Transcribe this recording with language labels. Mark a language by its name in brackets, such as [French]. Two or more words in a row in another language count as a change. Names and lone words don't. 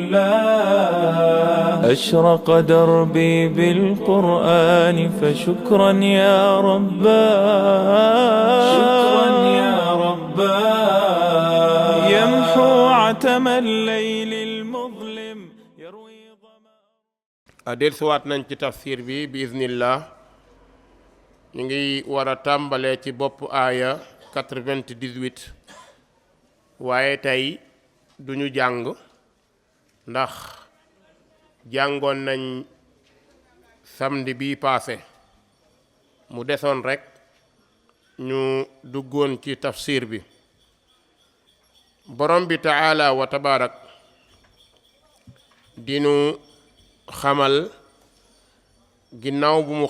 [Arabic] الله أشرق دربي بالقرآن فشكرا يا رباه شكرا يا رباه يمحو عتم الليل المظلم يروي [Wolof] dellusiwaat nañ ci tafsir bi biiznillah ñu ngi war a tàmbalee ci bopp aaya 98 waaye tey duñu jàng ndax jàngoon nañ samedi bi paase mu desoon rekk ñu duggoon ci tafsir bi borom bi [Arabic] تعالى وتبارك [Wolof] dinu xamal ginnaaw bu mu